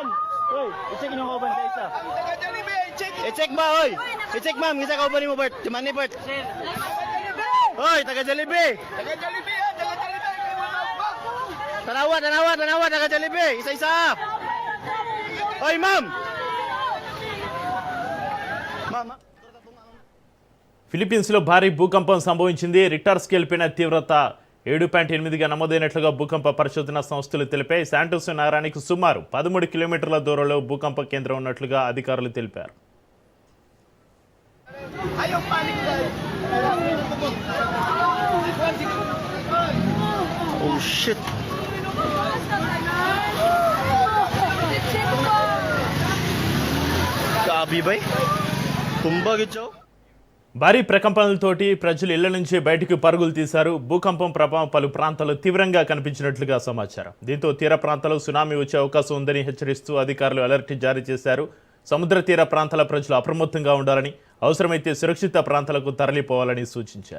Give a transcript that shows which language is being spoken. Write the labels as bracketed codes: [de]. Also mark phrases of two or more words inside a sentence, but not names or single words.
[ceb] Hoy, i-check yung kauban sa isa! I-check ba, hoy! I-check ma'am, isa kauban mo, Bert! Timani, Bert! Hoy, taga-Jollibee! Taga-Jollibee! Tanawa, taga-Jollibee! Isa-isa! Hoy, ma'am! [te] ఫిలిప్పీన్స్లో భారీ భూకంపం సంభవించింది. రిక్టర్ స్కేల్ పైన తీవ్రత 7.8గా నమోదైనట్లుగా భూకంప పరిశోధన సంస్థలు తెలిపాయి. శాంటోస్ నగరానికి సుమారు 13 కిలోమీటర్ల దూరంలో భూకంప కేంద్రం ఉన్నట్లుగా అధికారులు తెలిపారు. [en] Oh shit! [ceb] Grabe ba? Tumba gitso? [te] భారీ ప్రకంపనలతోటి ప్రజలు ఇళ్ల నుంచి బయటకు పరుగులు తీశారు. భూకంపం ప్రభావం పలు ప్రాంతాల్లో తీవ్రంగా కనిపించినట్లుగా సమాచారం. దీంతో తీర ప్రాంతాల్లో సునామీ వచ్చే అవకాశం ఉందని హెచ్చరిస్తూ అధికారులు అలర్ట్ జారీ చేశారు. సముద్ర తీర ప్రాంతాల ప్రజలు అప్రమత్తంగా ఉండాలని, అవసరమైతే సురక్షిత ప్రాంతాలకు తరలిపోవాలని సూచించారు.